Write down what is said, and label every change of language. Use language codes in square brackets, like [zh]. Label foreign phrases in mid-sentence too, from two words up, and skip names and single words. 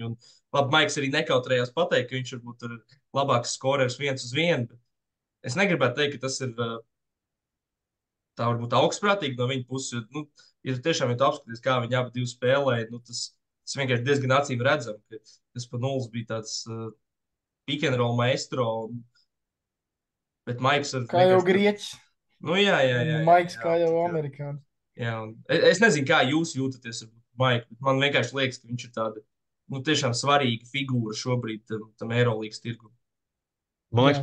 [lv] Un, labi, Maiks arī nekautrējās pateikt, ka viņš varbūt ir labāks skorers 1-1, bet es negribētu teikt, ka tas ir tā varbūt augstprātīgi no viņa puses. Jo, nu, ja tiešām ir apskatīts, kā viņi abi spēlēja, nu, tas vienkārši diezgan acīm redzam, ka tas Spanulis bija tāds [en] pick and roll maestro, [lv] bet Maiks ir Kā jau vienkārši- grieķis, Nu, jā. un Maiks jā, kā jau tā kā- amerikānis. Jā, un es nezinu, kā jūs jūtaties ar Maiku, bet man vienkārši liekas, ka viņš ir tāda tiešām svarīga figūra šobrīd tam Eirolandes tirgum. Man liekas,